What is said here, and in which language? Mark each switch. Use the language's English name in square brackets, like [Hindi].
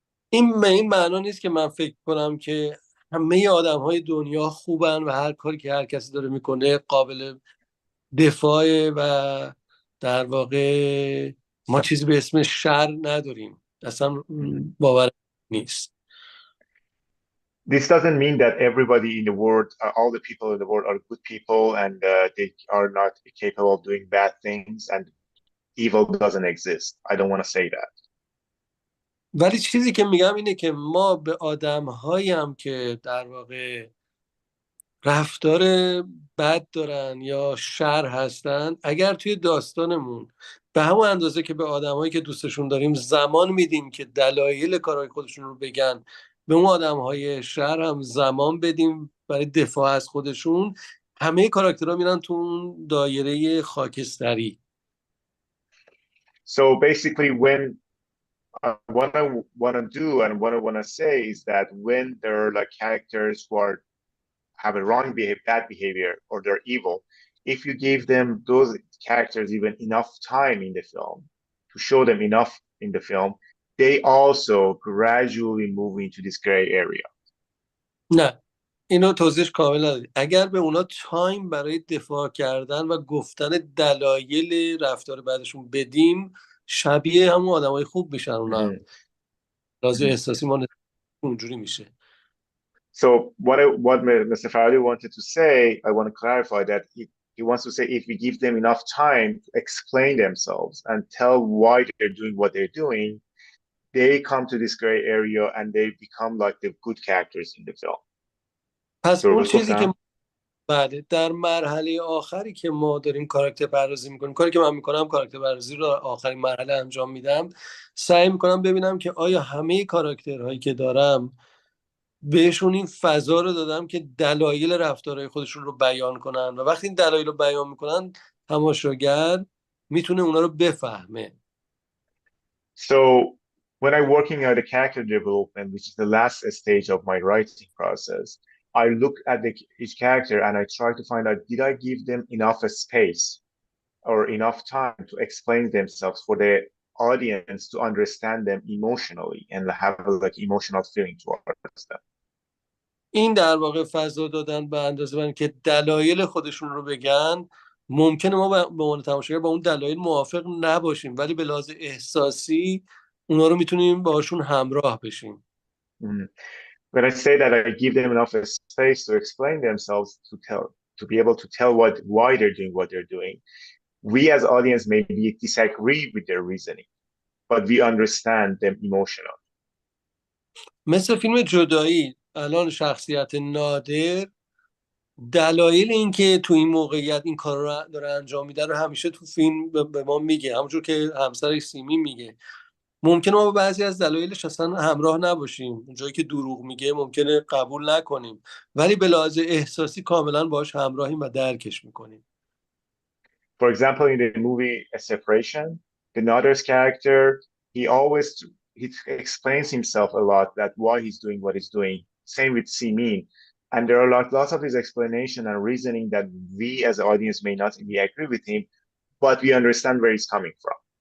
[Persian] این معنا نیست که من فکر کنم که همه آدم‌های دنیا خوبن و هر کاری که هر کسی داره میکنه قابل دفاعه و در واقع ما چیزی به اسم شر نداریم. اصلا باور نیست. [English] This doesn't mean that everybody in the world, all the people in the world are good people and they are not capable of doing bad things and evil doesn't exist. I don't want to say that. [Persian] ولی چیزی که میگم اینه که ما به آدم‌هایی هم که در واقع رفتار بد دارن یا شر هستن، اگر توی داستانمون به همون اندازه که به آدم‌هایی که دوستشون داریم زمان میدیم که دلایل کارهای خودشون رو بگن، به اون آدم‌های شر هم زمان بدیم برای دفاع از خودشون، همه کاراکترها میرن تو اون دایره خاکستری. [English] So basically what I want to do and what I want to say is that when there are like characters who have a bad behavior or they're evil, if you give them those characters even enough time in the film to show them enough in the film, they also gradually move into this gray area. [Persian] نه، اینو توضیح کامل نداری. اگر به اونا تایم برای دفاع کردن و گفتن دلایل رفتار بعدشون بدیم، شبیه همون آدمای خوب میشن. اونا لازم احساسی ما اونجوری میشه. [English] So what Mr. Farhadi wanted to say, I want to clarify that he wants to say if we give them enough time to explain themselves and tell why they're doing what they're doing, they come to this gray area and they become like the good characters in the film. [Persian] پس اون چیزی که بعد در مرحله آخری که ما داریم کاراکتر پردازی میکنیم، کاری که من میکنم کاراکتر پردازی رو آخرین مرحله انجام میدم، سعی میکنم ببینم که آیا همه کاراکترهایی که دارم بهشون این فضا رو دادم که دلایل رفتارهای خودشون رو بیان کنن و وقتی این دلایل رو بیان میکنن تماشاگر میتونه اونا رو بفهمه. [English] So when I'm working at the character development, which is the last stage of my writing process, I look at each character and I try to find out, did I give them enough space or enough time to explain themselves for the audience to understand them emotionally and have like emotional feeling towards them. [Persian] این در واقع فضا دادن به اندازه من که دلایل خودشون رو بگن، ممکنه ما به عنوان تماشاگر با اون دلایل موافق نباشیم، ولی به لحاظ احساسی اونا رو میتونیم باشون همراه بشیم. [English] When I say that I give them enough space to explain themselves, to be able to tell why they're doing what they're doing, we as audience maybe disagree with their reasoning, but we understand them emotionally. [Persian] مثل فیلم جدایی، الان شخصیت نادر دلایل اینکه تو این موقعیت این کار رو داره انجام میده رو همیشه تو فیلم به ما میگه، همونجور که همسرش سیمین میگه. ممکنه ما با بعضی از دلایلش اصلا همراه نباشیم، اونجایی که دروغ میگه ممکنه قبول نکنیم، ولی به لحاظ احساسی کاملا باهاش همراهیم و درکش میکنیم. [English] For example, in the movie A Separation, the Nader's character, he explains himself a lot that why he's doing what he's doing. Same with Simin. And there are lots of his explanation and reasoning that we as an audience may not agree with him, but we understand where he's coming from.